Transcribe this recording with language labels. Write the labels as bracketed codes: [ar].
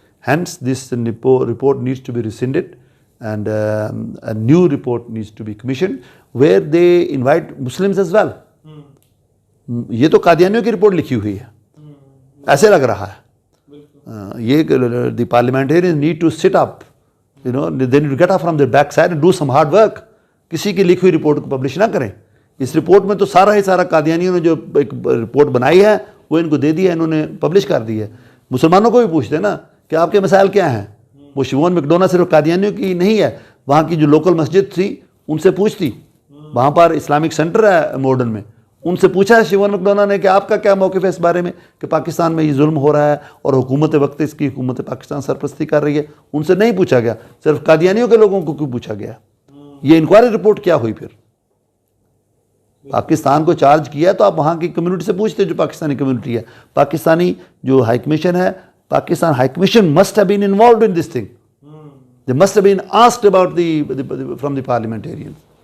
[en] Hence this report needs to be rescinded and a new report needs to be commissioned where they invite Muslims as well. [ur] یہ تو قادیانیوں کی report لکھی ہوئی ہے, ایسے لگ رہا ہے. [en] یہ the parliamentarians need to sit up, they need to get up from their backside and do some hard work. [ur] کسی کی لکھی ہوئی رپورٹ کو پبلش نہ کریں. اس رپورٹ میں تو سارا قادیانیوں نے جو ایک رپورٹ بنائی ہے وہ ان کو دے دیا, انہوں نے پبلش کر دی ہے. مسلمانوں کو بھی پوچھتے نا کہ آپ کے مسائل کیا ہیں. وہ شیوون میکڈونا صرف قادیانیوں کی نہیں ہے, وہاں کی جو لوکل مسجد تھی ان سے پوچھتی, وہاں پر اسلامک سینٹر ہے ماڈرن میں, ان سے پوچھا ہے شیوون میکڈونا نے کہ آپ کا کیا موقف ہے اس بارے میں کہ پاکستان میں یہ ظلم ہو رہا ہے اور حکومت وقت اس کی حکومت پاکستان سرپرستی کر رہی ہے. ان سے نہیں پوچھا گیا, صرف قادیانیوں کے لوگوں کو کیوں پوچھا گیا. یہ انکوائری رپورٹ کیا ہوئی؟ پھر پاکستان کو چارج کیا تو آپ وہاں کی کمیونٹی سے پوچھتے جو پاکستانی کمیونٹی ہے. پاکستانی جو ہائی کمیشن ہے, [en] Pakistan high commission must have been involved in this thing. They must have been asked about from the parliamentarians.